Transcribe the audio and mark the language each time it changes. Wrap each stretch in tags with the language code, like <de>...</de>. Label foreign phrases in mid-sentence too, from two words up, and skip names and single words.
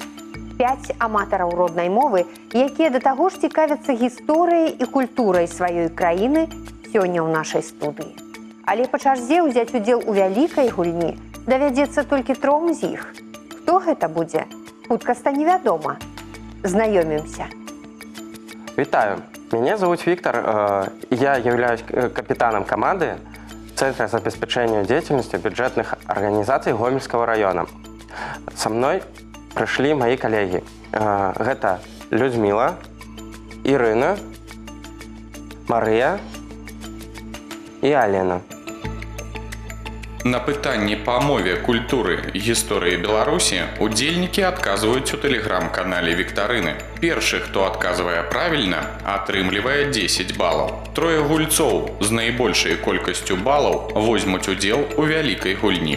<be>5 аматараў роднай мовы, якія да таго ж цікавяцца гісторыяй і культурай сваёй краіны сёння ў нашай студыі. Але па чарзе ўзяць удзел у вялікай гульні давядзецца толькі 3 з іх. Хто гэта будзе? Хутка стане вядома. Знаёмімся. Вітаю,</be> <ru>меня зовут Виктор, я являюсь капитаном команды Центра забеспечения деятельности бюджетных организаций Гомельского района. Со мной пришли мои коллеги. Это Людмила, Ирина, Мария и Алена.</ru> <be>На пытанні па мове, культуры, гісторыі Беларусі удзельнікі адказваюць у тэлеграм-канале Віктарыны. Першы, хто адказвае правільна, атрымлівае 10 балаў. 3 гульцоў з найбольшай колькасцю балаў возьмуць удзел у вялікай гульні.</be>